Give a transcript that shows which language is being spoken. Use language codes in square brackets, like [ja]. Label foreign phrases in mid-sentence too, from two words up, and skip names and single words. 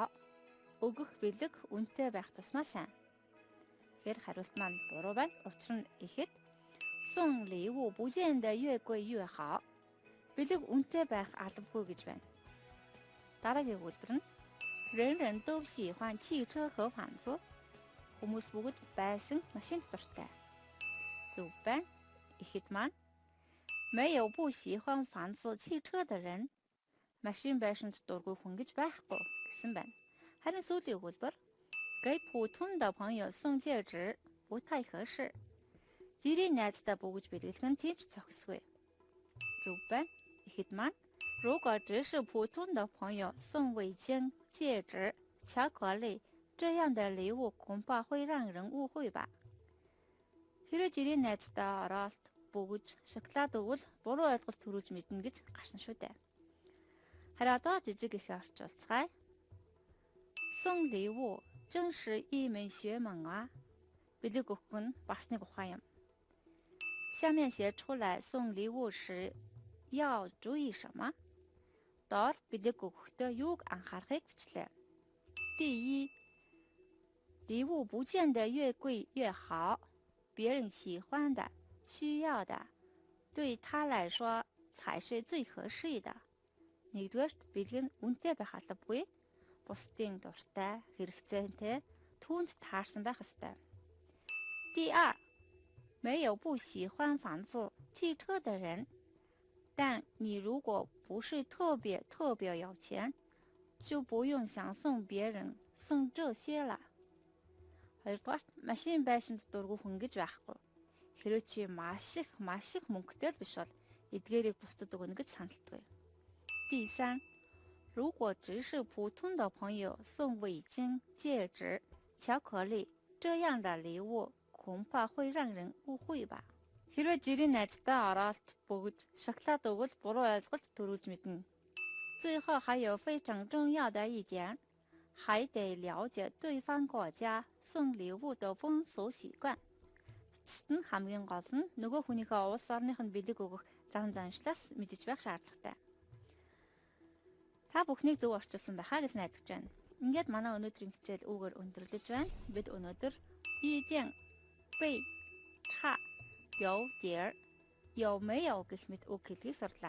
[mn] Өгөх бэлэг үнэтэй байх тусмаа сайн. Тэгэхээр хариулт маань буруу байна. Учир нь ихэд [zh] 送礼物不见得越贵越好. [mn] Бэлэг үнэтэй байх албагүй гэж байна. Дараагийн өгүүлбэр нь [zh] 人人都喜欢汽车和房子. [mn] Хүмүүс бүгд байшин, машинд дуртай. Зөв байна. Ихэд маань [zh] 没有不喜欢房子、汽车的人. [mn] Машин байшинд дургүй хүн гэж байхгүй гэсэн байна. Харин сүүлийн өгүүлбэр [zh] 给普通的朋友送戒指不太合适. [mn] Жирийн найзтай бөгж бэлгэлэх нь тийм ч зохисгүй. Зөв байна. Ихэд маань [zh] 如果只是普通的朋友送围巾、戒指、巧克力这样的礼物恐怕会让人误会吧. [mn] Хэрэв жирийн найзтай оролт бөгж шоколад өгвөл буруу ойлголт төрүүлж мэднэ гэж гарсан шүү дээ. Харин одоо жижиг ихээ орчуулцгаая. [zh] 送礼物真是一门学问啊. [mn] Бэлэг өгөх нь бас нэг ухаан юм. [zh] 下面写出来送礼物时要注意什么? [mn] Доор бэлэг өгөхдөө юуг анхаарахыг бичлээ. [zh] 第一，礼物不见得越贵越好，别人喜欢的需要的对他来说才是最合适的. [mn] Нэгдүгээр бэлэг нь үнэтэй байх албагүй. Бусдын дуртай, хэрэгцээтэй, түүнд таарсан байх ёстой. [zh] 第二，没有不喜欢房子、汽车的人，但你如果不是特别有钱，就不用想送别人送这些了. [mn] Хоёрдугаар, машин байшинд дургүй хүн гэж байхгүй. Хэрэв чи маш их мөнгөтэй л биш бол эдгээрийг бусдад өгнө гэж саналтгүй. [zh] 第三，如果只是普通的朋友送围巾、戒指、巧克力这样的礼物恐怕会让人误会吧. [mn] Хэрэв жирийн найзтай оролт бөгж шоколад өгвөл буруу ойлголт төрүүлж мэднэ. [zh] 最后还有非常重要的一点，还得了解对方国家送礼物的风俗习惯. [mn] Эцэст нь хамгийн гол нь нөгөө хүнийхээ улс орных нь бэлэг өгөх зан заншлаас мэдэж байх шаардлагатай. Та бүхнийг зөв орчуулсан байхаа гэж найдаж байна. Ингээд манай өнөөдрийн хичээл үүгээр өндөрлөж байна. Бид өнөөдөр [zh] 意见被差有点有没有 [mn] гэх мэт үг хэлхийг сурлаа.